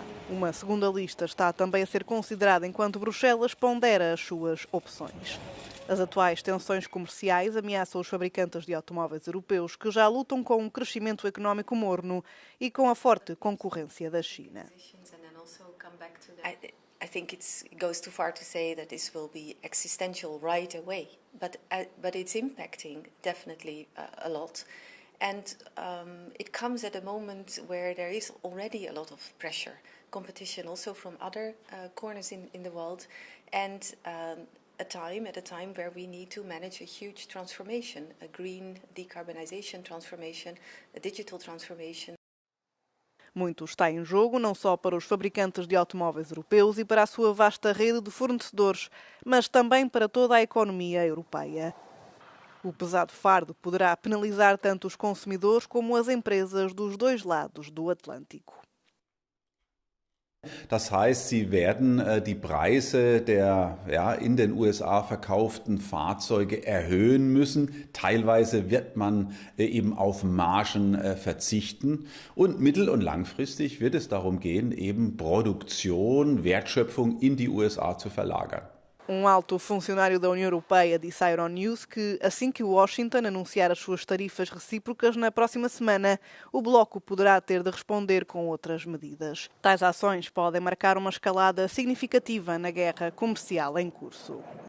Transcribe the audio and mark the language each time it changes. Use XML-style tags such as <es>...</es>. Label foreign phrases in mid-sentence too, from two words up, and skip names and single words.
<pt>Uma segunda lista está também a ser considerada enquanto Bruxelas pondera as suas opções. As atuais tensões comerciais ameaçam os fabricantes de automóveis europeus que já lutam com um crescimento económico morno e com a forte concorrência da China.</pt> <en>I think it goes too far to say that this will be existential right away, but it's impacting definitely a lot, and it comes at a moment where there is already a lot of pressure, competition also from other corners in the world, and at a time where we need to manage a huge transformation, a green decarbonization transformation, a digital transformation.</en> <pt>Muito está em jogo, não só para os fabricantes de automóveis europeus e para a sua vasta rede de fornecedores, mas também para toda a economia europeia. O pesado fardo poderá penalizar tanto os consumidores como as empresas dos dois lados do Atlântico.</pt> <de>Das heißt, sie werden die Preise der in den USA verkauften Fahrzeuge erhöhen müssen. Teilweise wird man eben auf Margen verzichten. Und mittel- und langfristig wird es darum gehen, eben Produktion, Wertschöpfung in die USA zu verlagern.</de> <pt>Alto funcionário da União Europeia disse à Euronews que, assim que Washington anunciar as suas tarifas recíprocas na próxima semana, o bloco poderá ter de responder com outras medidas. Tais ações podem marcar uma escalada significativa na guerra comercial em curso.</pt>